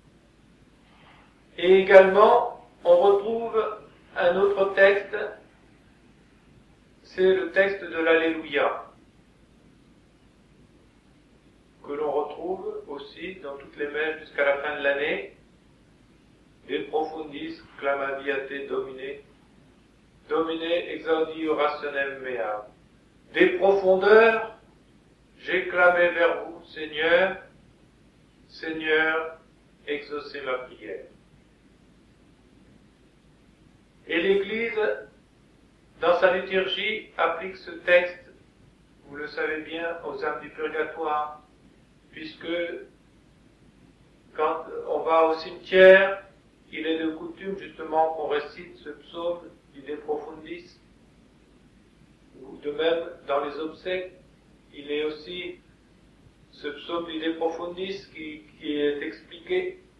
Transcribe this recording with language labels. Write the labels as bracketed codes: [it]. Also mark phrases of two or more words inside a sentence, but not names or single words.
[fr] Et également, on retrouve un autre texte, c'est le texte de l'Alléluia, que l'on retrouve aussi dans toutes les messes jusqu'à la fin de l'année. [la] De profundis clamaviate Domine, Domine exaudi orationem mea. [fr] Des profondeurs, j'ai clamé vers vous, Seigneur, Seigneur, exaucez ma prière. Et l'Église, dans sa liturgie, applique ce texte, vous le savez bien, aux âmes du purgatoire, puisque quand on va au cimetière, il est de coutume justement qu'on récite ce psaume du De Profundis, ou de même dans les obsèques, il est aussi ce psaume du De Profundis qui est expliqué.